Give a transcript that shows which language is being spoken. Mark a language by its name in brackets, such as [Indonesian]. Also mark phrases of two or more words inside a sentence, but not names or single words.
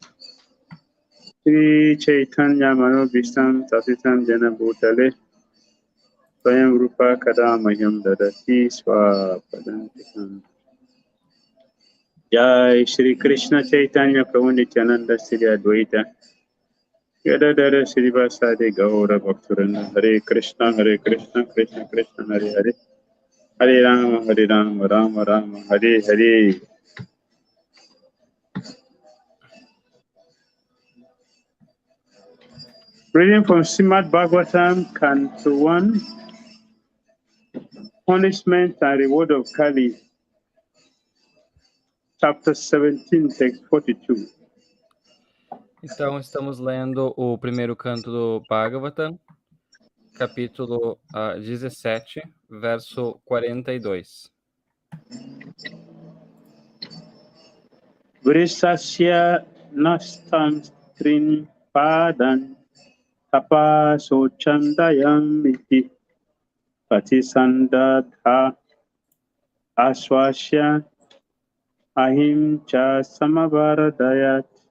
[Sanskrit] Sri Chaitanya Mano Vishtam Tasitam Jana Bhutale Swayam Rupa Kadamayam Dadati Swapadantikam Jai Shri Krishna Chaitanya Prabhu Nityananda Shri Advaita Gadadara Shri Vasadi Gaura Bhakturana Hare Krishna Krishna Krishna Hare Hare Hare Rama Rama Rama Hare Hare. [English] Reading from Srimad Bhagavatam, Canto 1, Punishment and Reward of Kali, Chapter 17, Text 42. [Portuguese] Então, estamos lendo o primeiro canto do Bhagavatam, capítulo 17, verso 42. [Sanskrit] Vrisasya nastam strin padan tapaso chandayam iti patisandadha aswasya ahim cha samavaradayat.